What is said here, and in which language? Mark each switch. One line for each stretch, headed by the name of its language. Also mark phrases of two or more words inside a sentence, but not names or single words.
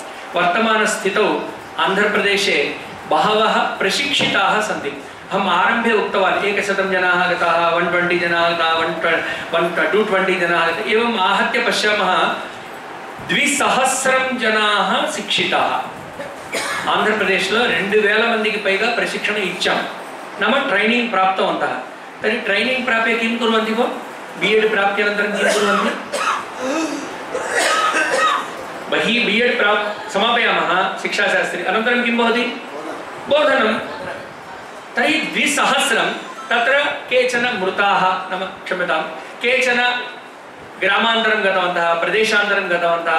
Sanskrit: वर्तमानस्थितौ आन्ध्रप्रदेशे बहवः प्रशिक्षिताः सन्ति। अहम् आरम्भे उक्तवान् 100 जनाः गताः, 120 जनाः गताः, 220 जनाः गताः, एवम् आहत्य पश्यामः 2,000 जनाः शिक्षिताः।
Telugu: ఆంధ్రప్రదేశ్లో 2,000 మందికి పైగా ప్రశిక్షణ ఇచ్చాం,
Sanskrit: नाम ट्रैनिंग प्राप्तवन्तः। तर्हि ट्रैनिंग प्राप्य किं कुर्वन्ति भो? बीएड प्राप्त्यनन्तरं किं कुर्वन्ति? बहिः बीएड समापयामः शिक्षाशास्त्री, अनन्तरं किं भवति? बोधनं। तर्हि 2,000, तत्र केचन मृताः, नाम क्षम्यतां, केचन ग्रामान्तरं गतवन्तः, प्रदेशान्तरं गतवन्तः।